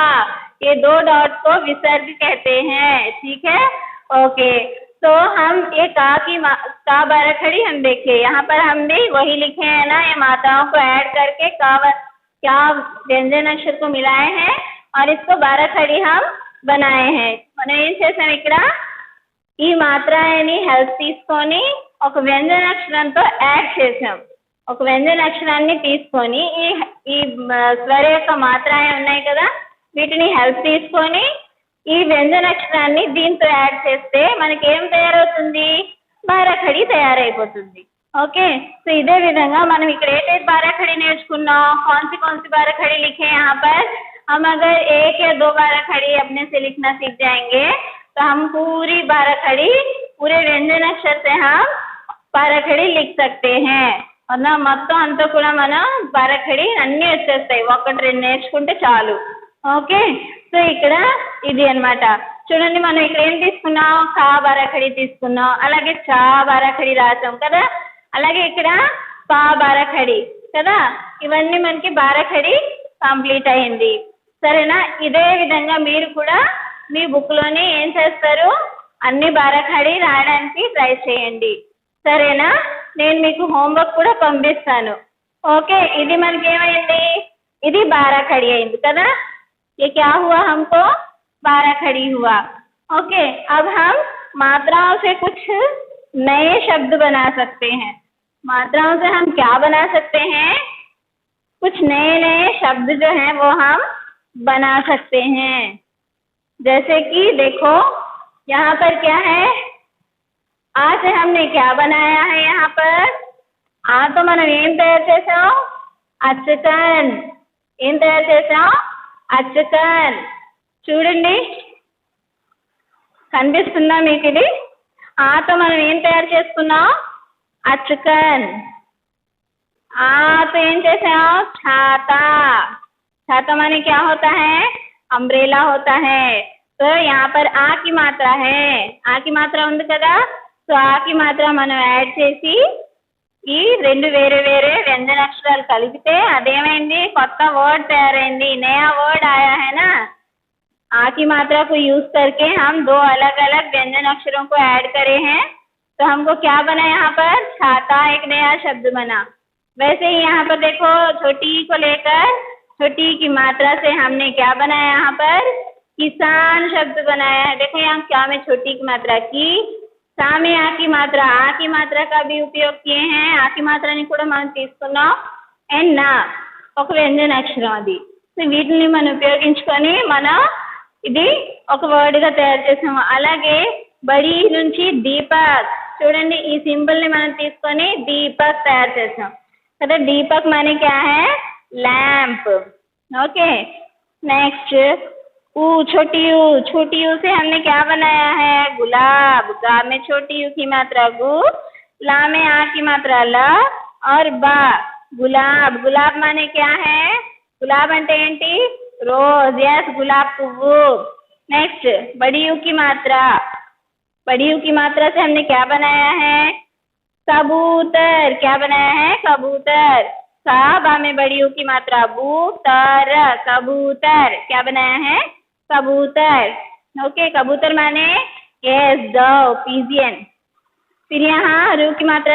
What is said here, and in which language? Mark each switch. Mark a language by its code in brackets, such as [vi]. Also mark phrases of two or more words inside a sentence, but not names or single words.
[hi] ये 2 डॉट को विसर्ग कहते हैं. ठीक है, ओके. तो हम ये का बाराखड़ी हम देखे, यहाँ पर हम भी वही लिखे हैं ना, ये मात्राओं को ऐड करके क्या व्यंजन अक्षर को मिलाए हैं और इसको बाराखड़ी हम बनाए हैं. [te] మనం ఏం చేసాం? ఇక్కడ ఈ మాత్రాన్ని హెల్ప్ తీసుకొని ఒక వ్యంజన అక్షరంతో యాడ్ చేసాం. ఒక వ్యంజన అక్షరాన్ని తీసుకొని ఈ స్వర యొక్క మాత్రాలు ఉన్నాయి కదా, వీటిని హెల్ప్ తీసుకొని ఈ వ్యంజన అక్షరాన్ని దీంతో యాడ్ చేస్తే మనకి ఏం తయారవుతుంది? బారాఖడి తయారైపోతుంది. ओके. तो ఇదే విధంగా మనం ఇక్కడ ఏ టైప్ బారాఖడి నేర్చుకున్నాం? [hi] कौन सी बाराखड़ी लिखे यहाँ पर? हम अगर 1 या 2 बाराखड़ी अपने से लिखना सीख जाएंगे तो हम पूरी बाराखड़ी, पूरे व्यंजन अक्षर से हम बाराखड़ी लिख सकते हैं. [te] అన్న మొత్తం అంతా కూడా మనం బారాఖడి అన్నీ వచ్చేస్తాయి, 1-2 నేర్చుకుంటే చాలు. ఓకే. సో ఇక్కడ ఇది అన్నమాట. చూడండి, మనం ఇక్కడ ఏం తీసుకున్నాం? కా బారాఖడి తీసుకున్నాం, అలాగే చా బారాఖడి రాసాం కదా, అలాగే ఇక్కడ పా బారాఖడి కదా. ఇవన్నీ మనకి బారాఖడి కంప్లీట్ అయింది. సరేనా? ఇదే విధంగా మీరు కూడా మీ బుక్లోనే ఏం చేస్తారు? అన్ని బారాఖడి రాయడానికి ట్రై చేయండి. సరేనా? నేను మీకు హోంవర్క్ కూడా పంపిస్తాను. ఓకే. ఇది మనకి ఏమైంది? ఇది బారాఖడి అయింది కదా. [hi] ये क्या हुआ? हमको बाराखड़ी हुआ. ओके. अब हम मात्राओं से कुछ नए शब्द बना सकते हैं. मात्राओं से हम क्या बना सकते हैं? कुछ नए शब्द जो हैं वो हम बना सकते हैं. जैसे कि देखो, यहाँ पर क्या है? आ से हमने क्या बनाया है? यहाँ पर आ तो [te] మనం ఏం తయారు చేసాం? అచ్చకన్. ఏం తయారు చేసాం? అచ్చకన్. చూడండి, కనిపిస్తుందా మీకు ఇది? ఆతో మనం ఏం తయారు చేసుకున్నాం? అచ్చకన్. ఆతో ఏం చేసాం? [hi] छाता. छाता माने क्या होता है? अम्ब्रेला होता है. तो यहाँ पर आ की मात्रा है. आ की मात्रा [te] ఉంది కదా. [hi] तो आ की मात्रा [te] మనం యాడ్ చేసి ఈ 2 వేరే వేరే व्यंजन అక్షరాలు కలిపితే అదేమైంది? కొత్త वर्ड తయారైంది. [hi] नया वर्ड आया है ना. आ की मात्रा को यूज करके हम 2 अलग अलग व्यंजन अक्षरों को ऐड करे हैं. तो हमको क्या बना? यहाँ पर छाता एक नया शब्द बना. वैसे ही यहाँ पर देखो, छोटी को लेकर छोटी की मात्रा से हमने क्या बनाया? यहाँ पर किसान शब्द बनाया है. देखो, यहाँ क्या में छोटी की मात्रा की, सा में आ की मात्रा का भी उपयोग किए हैं. आ की [te] మాత్రని కూడా మనం తీసుకున్నాం. అండ్ నా ఒక వ్యంజన అక్షరం అది. సో వీటిని మనం ఉపయోగించుకొని మనం ఇది ఒక వర్డ్గా తయారు చేసాము. అలాగే బడి నుంచి దీపక్. చూడండి, ఈ సింబల్ని మనం తీసుకొని దీపక్ తయారు చేసాం కదా. [hi] దీపక్ माने क्या है? लैंप. ओके. नेक्स्ट, छोटी यू से हमने क्या बनाया है? गुलाब. गा में छोटी यू की मात्रा गु, ला में आ की मात्रा ल, और बा गुलाब गुलाब माने क्या है गुलाब [te] అంటే ఏంటి [en] rose yes [hi] गुलाब पुव्वु नेक्स्ट बड़ी यू की मात्रा बड़ी यू की मात्रा से हमने क्या बनाया है कबूतर क्या बनाया है कबूतर साबा में बड़ी यू की मात्रा बू तर कबूतर क्या बनाया है कबूतर ओके कबूतर माने [en] yes dove pigeon [hi] फिर यहाँ रू की मात्रा